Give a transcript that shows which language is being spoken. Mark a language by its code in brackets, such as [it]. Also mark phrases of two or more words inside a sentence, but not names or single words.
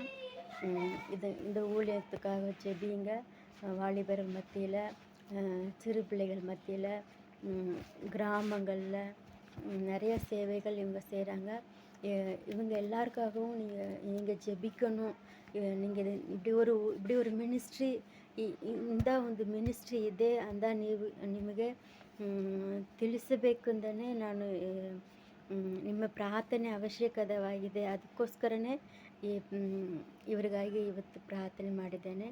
[ta] இந்த ஊழியத்துக்காக ஜெபிங்க. வாலிபர்கள் மத்தியில், சிறு பிள்ளைகள் மத்தியில், கிராமங்களில் நிறைய சேவைகள் இவங்க செய்கிறாங்க. இவங்க எல்லாருக்காகவும் நீங்கள் ஜெபிக்கணும். நீங்கள் இப்படி ஒரு [kn] ಮಿನಿಸ್ಟ್ರಿ ಇಂದ ಒಂದು ಮಿನಿಸ್ಟ್ರಿ ಇದೆ ಅಂತ ನಿಮಗೆ ತಿಳಿಸಬೇಕು ಅಂತಲೇ ನಾನು ನಿಮ್ಮ ಪ್ರಾರ್ಥನೆ ಅವಶ್ಯಕವಾಗಿದೆ. ಅದಕ್ಕೋಸ್ಕರನೇ ಇವರಿಗಾಗಿ ಇವತ್ತು ಪ್ರಾರ್ಥನೆ ಮಾಡಿದ್ದೇನೆ.